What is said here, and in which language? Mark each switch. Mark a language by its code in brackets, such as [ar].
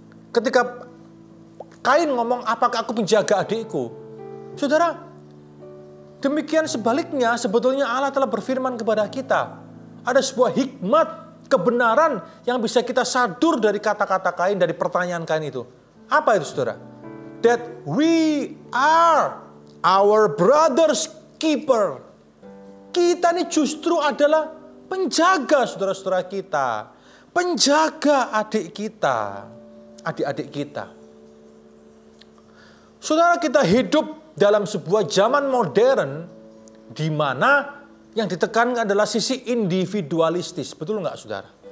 [id] Ketika Kain ngomong, apakah aku penjaga adikku? Saudara, demikian sebaliknya sebetulnya Allah telah berfirman kepada kita. Ada sebuah hikmat, kebenaran yang bisa kita sadur dari kata-kata Kain, dari pertanyaan Kain itu. Apa itu, saudara? [en] That we are our brother's keeper. [id] Kita ini justru adalah penjaga saudara-saudara kita. Penjaga adik kita, adik-adik kita. Saudara, kita hidup dalam sebuah zaman modern di mana yang ditekankan adalah sisi individualistis. Betul nggak, saudara?